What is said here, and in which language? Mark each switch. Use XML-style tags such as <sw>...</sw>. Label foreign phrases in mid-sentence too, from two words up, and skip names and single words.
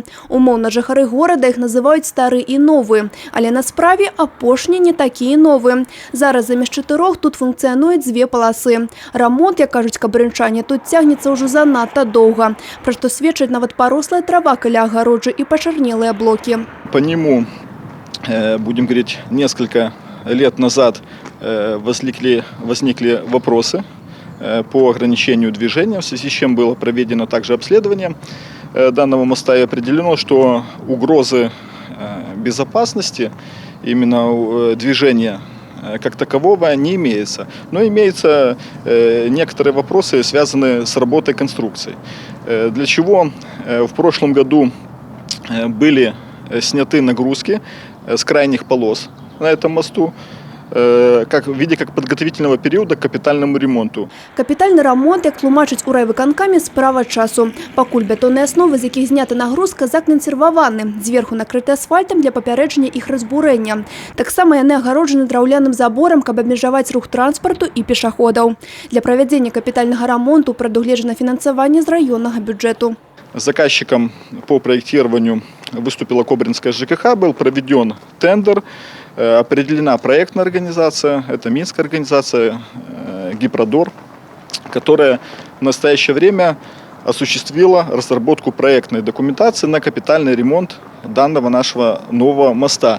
<be>Умоўна жыхары горада іх называюць стары і новы, але на справе апошні не такі і новы. Зараз замест 4 тут функцыянуюць 2 паласы. Рамонт, як кажуць кабрынчане, тут цягнецца ўжо занадта доўга, пра што сведчыць нават парослая трава каля агароджы і пачарнелыя блокі.</be> <ru>По нему, будем говорить, несколько лет назад возникли вопросы по ограничению движения, в связи с чем было проведено также обследование данного моста и определено, что угрозы безопасности, именно движения как такового, не имеется. Но имеются некоторые вопросы, связанные с работой конструкции. Для чего в прошлом году были сняты нагрузки с крайних полос на этом мосту, в виде как подготовительного периода к капитальному ремонту.</ru> <be>Капітальны ремонт, як тлумачаць у райвыканкаме, справа часу. Пакуль бетонныя асновы, з якіх знята нагрузка, закансерваваны, зверху накрыты асфальтам для папярэджання іх разбурэння. Таксама яны агароджаны драўляным заборам, каб абмежаваць рух транспарту і пешаходаў. Для правядзення капітальнага ремонту прадугледжана фінансаванне з раённага бюджэту.</be> <ru>Заказчиком по проектированию выступила Кобринская ЖКХ, был проведен тендер, определена проектная организация, это Минская организация «Гипродор», которая в настоящее время осуществила разработку проектной документации на капитальный ремонт данного нашего нового моста.</ru>